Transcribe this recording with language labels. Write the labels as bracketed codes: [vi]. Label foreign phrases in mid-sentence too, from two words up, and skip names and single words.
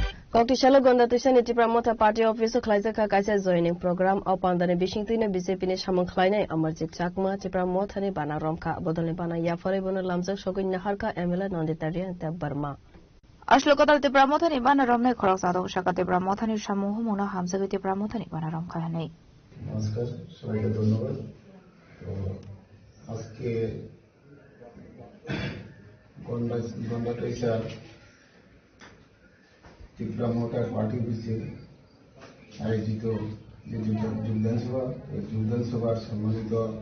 [trp] Koktisalo Gondatisha Nitipramota [en] Party Office [trp] Klaizaka Kaisa [en] joining program of [trp] Pandane Bishingtine BJP ni Samung Klainai Amarjit Chakma Tipramotani Bana Romka Bodole Bana Yafore Bono Lamsa Shogun Naharka Emila Nonditarian Burma. Ashlokotal Tipramotani Bana Romne Korosado Shaka Tipramotani Shamu Mona Hamsa Tipramotani Bana Romkane. [bn] নমস্কার সবাইকে ধন্যবাদ আজকে গন্ডাটেশা ত্রিপুরা মোটর পার্টি অফিসে আয়োজিত যে যোগদান সভা এই যোগদান সভার সম্মানিত